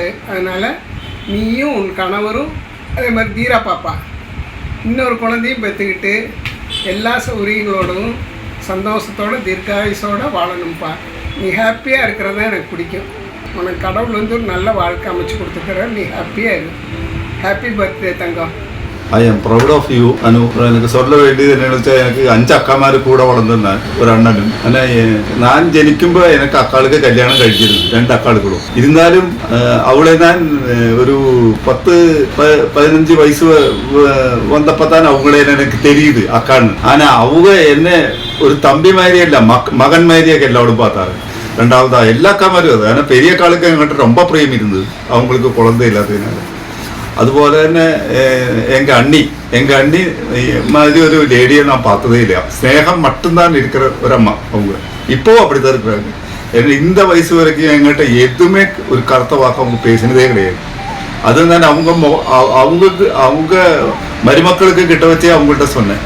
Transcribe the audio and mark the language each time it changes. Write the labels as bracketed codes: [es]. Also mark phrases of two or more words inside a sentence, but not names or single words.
[ta] அதனால் நீயும் உன் கணவரும் அதே மாதிரி தீரா பாப்பா இன்னொரு குழந்தையும் பெற்றுக்கிட்டு எல்லா சௌகரியங்களோடும் சந்தோஷத்தோடு தீர்க்காயுசோடு வாழணும்ப்பா. நீ ஹாப்பியாக இருக்கிறது தான் எனக்கு பிடிக்கும். உனக்கு கடவுள் வந்து ஒரு நல்ல வாழ்க்கை அமைச்சு கொடுத்துக்கிற. நீ ஹாப்பியாக இரு. [en] happy birthday [ta] தங்கம். [en] I am proud of you Anu. [ta] எனக்கு சொல்ல வேண்டியது என்னென்னு [ml] വെച്ചാൽ எனக்கு 5 അക്കമാർ കൂടെ വളർന്നു ഒരു അണ്ണനും. ഞാൻ ജനിക്കുമ്പോൾ എനിക്ക് അക്കാൾക്ക് കല്യാണം കഴിച്ചിരുന്നു, 2 അക്കാളുകളും. ഇരുന്നാലും അവളെ ഞാൻ ഒരു 10-15 വയസ്സ് വന്നപ്പോൾ തന്നെ അവങ്ങളെ എനിക്ക് [ta] தெரியுது அக்கான்னு. ஆனால் அவங்க என்ன ஒரு தம்பி மாதிரியல்ல, மகன் மாதிரியாக எல்லாரும் பார்த்தாரு. ரெண்டாவதா எல்லா அக்காமாரும் அது. ஆனால் பெரிய அக்காளுக்கு என்கிட்ட ரொம்ப பிரியம் இருந்தது, அவங்களுக்கு குழந்தை இல்லாததுனால. [ml] അതുപോലെ തന്നെ [ta] எங்கள் அண்ணி மாதிரி ஒரு லேடியை நான் பார்த்ததே இல்லையா. ஸ்னேகம் மட்டும்தான் இருக்கிற ஒரு அம்மா அவங்க. இப்போவும் அப்படி தான் இருக்கிறாங்க. இந்த வயசு வரைக்கும் எங்கிட்ட எதுவுமே ஒரு கருத்த வாக்க அவங்க பேசினதே கிடையாது. அதுதான் அவங்க மருமக்களுக்கு கிட்ட வச்சே அவங்கள்ட்ட சொன்னேன்.